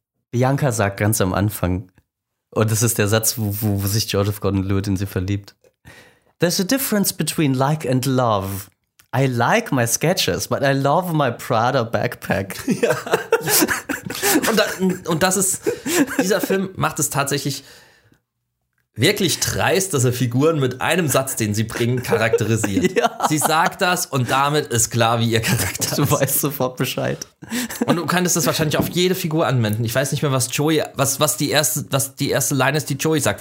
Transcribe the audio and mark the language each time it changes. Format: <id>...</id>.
<de>Bianca sagt ganz am Anfang, und das ist der Satz, wo sich Joseph Gordon-Levitt in sie verliebt.</de> <en>There's a difference between like and love. I like my Skechers, but I love my Prada backpack.</en> <de>Ja. Und das ist, dieser Film macht es tatsächlich wirklich dreist, dass er Figuren mit einem Satz, den sie bringen, charakterisiert. Ja. Sie sagt das und damit ist klar, wie ihr Charakter ist. Du weißt sofort Bescheid. Und du kannst das wahrscheinlich auf jede Figur anwenden. Ich weiß nicht mehr, was die erste Line ist, die Joey sagt.</de>